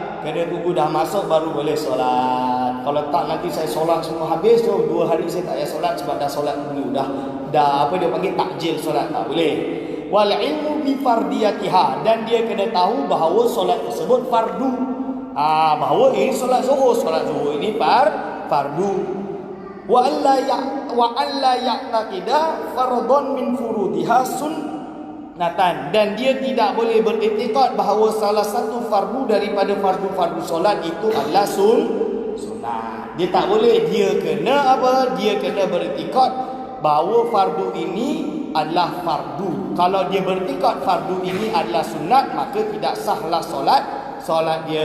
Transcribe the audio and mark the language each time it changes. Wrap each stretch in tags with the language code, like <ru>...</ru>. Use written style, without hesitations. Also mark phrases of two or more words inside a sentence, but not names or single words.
<ms>Kena tunggu dah masuk baru boleh solat. Kalau tak nanti saya solat semua habis tu, 2 hari saya tak payah solat sebab dah solat dulu. Dah apa dia panggil, takjil solat, tak boleh.</ms> <ar>والعلم بفرضيتها,</ar> <ms>dan dia kena tahu bahawa solat tersebut fardu. Bahawa ini solat zuhur ini fardu.</ms> <ar>وأن لا يعتقد فرضا من فروضها سنة,</ar> <ms>dan dia tidak boleh beriktikad bahawa salah satu fardu daripada fardu-fardu solat itu adalah sunat. Dia tak boleh. Dia kena apa? Dia kena beriktikad bahawa fardu ini adalah fardu. Kalau dia beriktikad fardu ini adalah sunat, maka tidak sahlah solat dia.</ms>